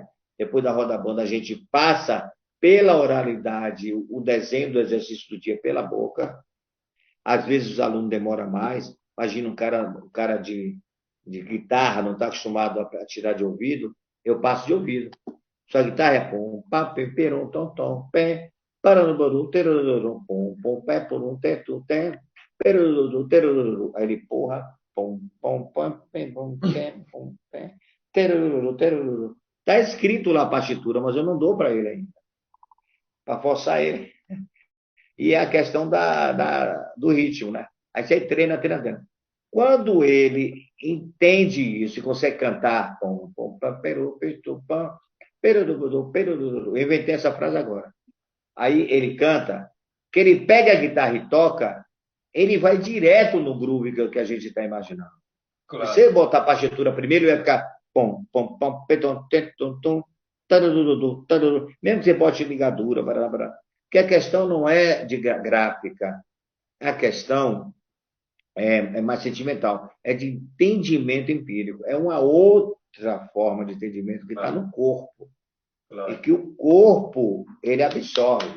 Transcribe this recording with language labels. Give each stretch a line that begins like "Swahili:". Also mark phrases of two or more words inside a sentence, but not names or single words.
Portuguese: Depois da roda banto, a gente passa pela oralidade o desenho do exercício do dia pela boca. Às vezes os alunos demoram mais. Imagina um cara de guitarra, não está acostumado a tirar de ouvido, eu passo de ouvido. Sua guitarra é pom, pá, pem, perum, tom, tom, pé, pararubaru, terururum, pom, pom, pé, porum, tetu, té, perururu, terururu. Aí ele, porra, pom, pom, pom, pem, pom, pé, pom, pé, terururu, terururu. Está escrito lá a partitura, mas eu não dou para ele ainda, para forçar ele. E é a questão do ritmo, né? Aí você treina, treina, treina. Quando ele entende isso e consegue cantar, pom, pom, pam, peru, peru, pam, peru, peru, eu inventei essa frase agora. Aí ele canta, que ele pega a guitarra e toca, ele vai direto no groove que a gente está imaginando. Claro. Se você botar a partitura primeiro, vai ficar pom, pom, pom, petom, tetum, tum, taruru, taruru. Mesmo que você bote ligadura, bará, bará. Porque a questão não é de gráfica, a questão é mais sentimental, é de entendimento empírico. É uma outra forma de entendimento que está no corpo. Claro. E que o corpo, ele absorve.